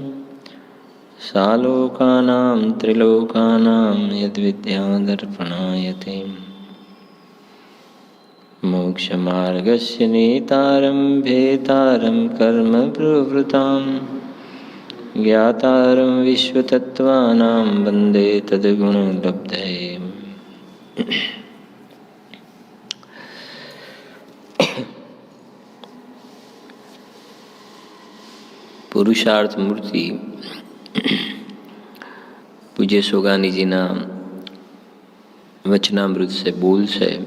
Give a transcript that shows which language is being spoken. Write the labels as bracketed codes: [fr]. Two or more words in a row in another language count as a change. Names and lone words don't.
[sa] सालोकानां त्रिलोकानां यद्विद्यादर्पणाय ते मोक्षमार्गस्य नेतारं भेतारं कर्म प्रवृत्तां ज्ञातारं विश्वतत्त्वानां वन्दे तद्गुणलब्धये। [gu] પુરુષાર્થ મૂર્તિ પૂજ્ય સોગાનીજીના વચનામૃત છે, બોલ છે.